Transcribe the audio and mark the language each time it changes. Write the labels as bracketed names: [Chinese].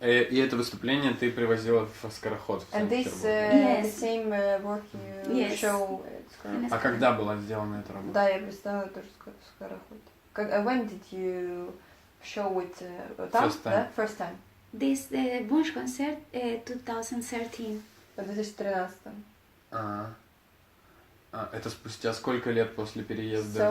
[Russian] и это выступление ты привозила в Скороход. [English] And this the same work you show. [Russian] А когда была сделана эта работа? Да, я представила тоже Скороход. [English] When did you show it? First time. This Wunschkonzert 2013. [Russian] В 2013. Это спустя сколько лет после переезда